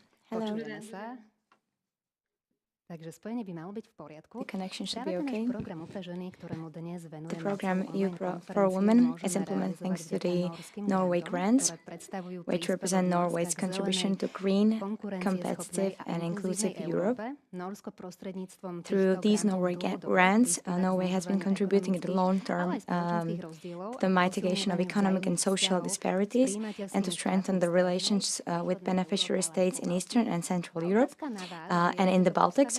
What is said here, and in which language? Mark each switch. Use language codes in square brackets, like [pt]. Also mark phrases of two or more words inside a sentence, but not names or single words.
[sk] Hello. Počujeme sa. Takže spojenie by malo byť v poriadku. [en] The connection should be okay. [sk] Program UPre ženy, ktorému dnes venujeme. [en] The program UPre Women is implemented thanks to the Norway grants, which represent Norway's contribution to green, competitive and inclusive Europe. Through these Norway grants, Norway has been contributing in the long term to the mitigation of economic and social disparities and to strengthen the relations with beneficiary states in Eastern and Central Europe and in the Baltics.